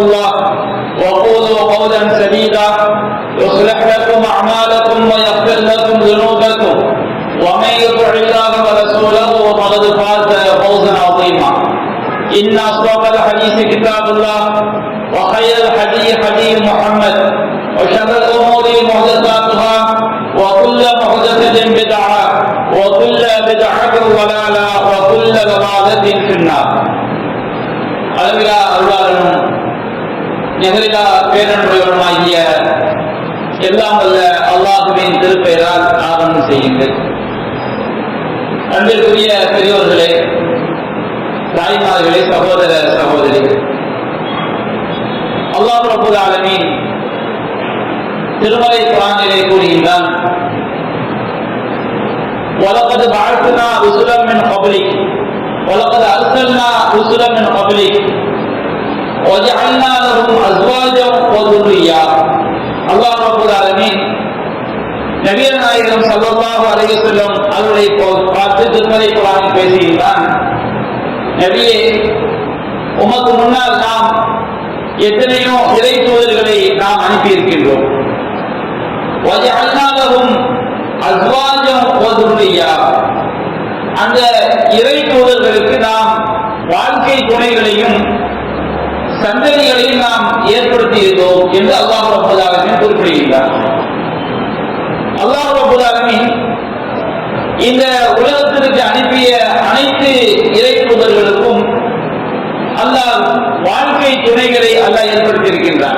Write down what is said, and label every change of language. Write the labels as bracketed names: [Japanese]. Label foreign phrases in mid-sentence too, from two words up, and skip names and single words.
[Arabic] الله وقولوا قولا سديدا يصلح لكم أعمالكم ويغفر لكم ذنوبكم ومن يطع الله ورسوله فقد فاز فوزا عظيما إن أصدق الحديث كتاب الله وخير الحديث حديث محمد وشر الأمور محدثاتها وكل محدثة بدعة وكل بدعة ضلالة وكل ضلالة في النار. [Tamil] அளவிலா அருளாளனும் நிகரிலா பேரன்புடையவனுமாகிய எல்லாம் வல்ல அல்லாஹுவின் திருப்பெயரால் ஆரம்பம் செய்கின்றேன். அன்பிற்குரிய பெரியோர்களே, தாய்மார்களே, சகோதர சகோதரிகள், [Arabic] الله رب العالمين [Tamil] திருமலை குர்ஆனிலே கூறுகின்றான், [Arabic] وَلَقَدْ بَعَثْنَا رُسُلًا مِنْ قَبْلِكَ وَلَقَدْ أَرْسَلْنَا رُسُلًا مِنْ قَبْلِكَ وَجَعَلْنَا لَهُمْ أَزْوَاجًا وَذُرِّيَّةً. الله رب العالمين [Tamil] நபிகள் நாயகம் [Arabic] صلى الله عليه وسلم [Tamil] அவர்களை பார்த்து திருமலை குர்ஆனில் பேசுகின்றான், நபியே, உமக்கு முன்னால் நாம் எத்தனையோ இறை தூதர்களை நாம் அனுப்பியிருக்கின்றோம். [Arabic] وَجَعَلْنَا لَهُمْ أَزْوَاجًا وَذُرِّيَّةً. [Tamil] அந்த இறை தூதர்களுக்கு நாம் வாழ்க்கை துணைகளையும் சந்ததிகளையும் நாம் ஏற்படுத்தியிருந்தோம் என்று [Arabic] الله رب العالمين [Tamil] குறிப்பிடுகின்றார். [Arabic] الله رب العالمين [Tamil] இந்த உலகத்திற்கு அனுப்பிய அனைத்து இறை தூதர்களுக்கும் அல்லாஹ் வாழ்க்கை துணைகளை அல்லாஹ் ஏற்படுத்தியிருக்கின்றார்.